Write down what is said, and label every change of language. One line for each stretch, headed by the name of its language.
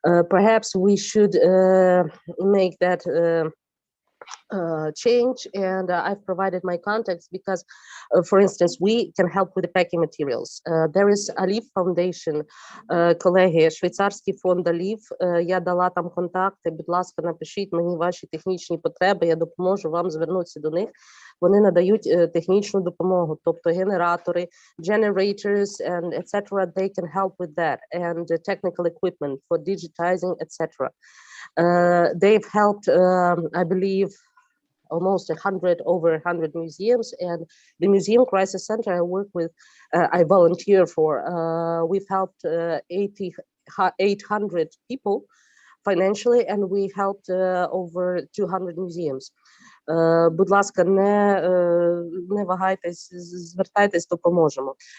English: Perhaps we should make that change, and I've provided my contacts because, for instance, we can help with the packing materials. There is Alif Foundation,
Ukrainian: колеги, швейцарський фонд Alif. Я дала там контакти, будь ласка, напишіть мені ваші технічні потреби, я допоможу вам звернутися до них. Вони надають технічну допомогу, тобто генератори,
English: generators, and etc. They can help with that, and technical equipment for digitizing, etc. They've helped, I believe, almost over 100 museums, and the Museum Crisis Center I work with, I volunteer for. We've helped 800 people financially, and we helped over 200 museums.
Ukrainian: Будь ласка, не вагайтесь, звертайтесь, допоможемо.